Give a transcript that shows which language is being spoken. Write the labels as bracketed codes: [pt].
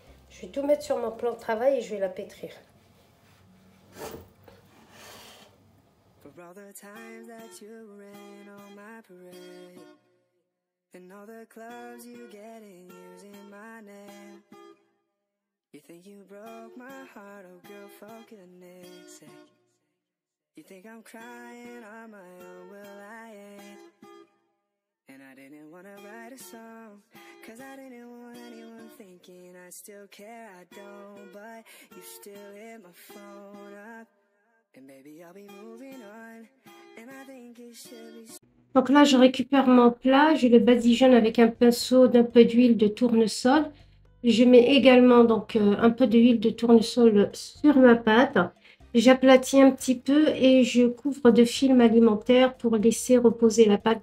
[fr] Je vais tout mettre sur mon plan de travail et je vais la pétrir. [en] For all the times that you rain on my parade, and all the clubs you get in using my name. You think you broke my heart, oh girl, for goodness sake. You think I'm crying on my own, well I ain't. And I didn't want to write a song, cause I didn't want anyone thinking I still care, I don't. But you still hit my phone up. And baby, I'll be moving on. And I think it should be... [fr] Donc là, je récupère mon plat, je le badigeonne avec un pinceau d'un peu d'huile de tournesol. Je mets également donc un peu d'huile de tournesol sur ma pâte. J'aplatis un petit peu et je couvre de film alimentaire pour laisser reposer la pâte.